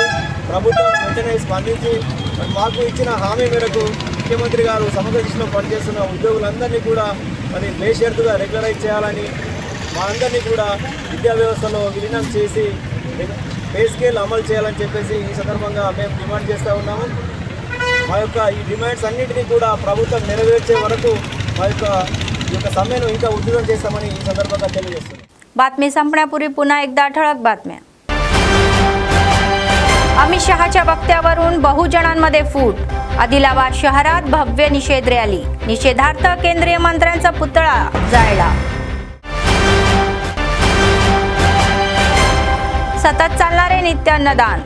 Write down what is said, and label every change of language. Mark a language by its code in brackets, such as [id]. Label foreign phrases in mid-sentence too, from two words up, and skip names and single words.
[te] ప్రభుత్వం వెంటనే స్పందించి మరి మాకు ఇచ్చిన హామీ మేరకు ముఖ్యమంత్రి గారు సమగ్ర శిక్షణలో పనిచేస్తున్న ఉద్యోగులందరినీ కూడా మరి బేషరతుగా రెగ్యులరైజ్ చేయాలని మా అందరినీ కూడా విద్యా వ్యవస్థలో విలీనం చేసి [en] pay scale [te] అమలు చేయాలని చెప్పేసి ఈ సందర్భంగా మేము డిమాండ్ చేస్తూ ఉన్నాము। మా యొక్క ఈ డిమాండ్స్ అన్నింటినీ కూడా ప్రభుత్వం నెరవేర్చే వరకు మా యొక్క సమ్మెను ఇంకా ఉధృతం చేస్తామని ఈ సందర్భంగా తెలియజేస్తున్నాం। [mr] बातमी संपण्यापूर्वी पुन्हा एकदा ठळक बातम्या। अमित शहाच्या वक्त्यावरून बहुजनांमध्ये फूट। आदिलाबाद शहरात भव्य निषेध रॅली। निषेधार्थ केंद्रीय मंत्र्यांचा पुतळा जाळला। सतत चालणारे नित्य अन्नदान।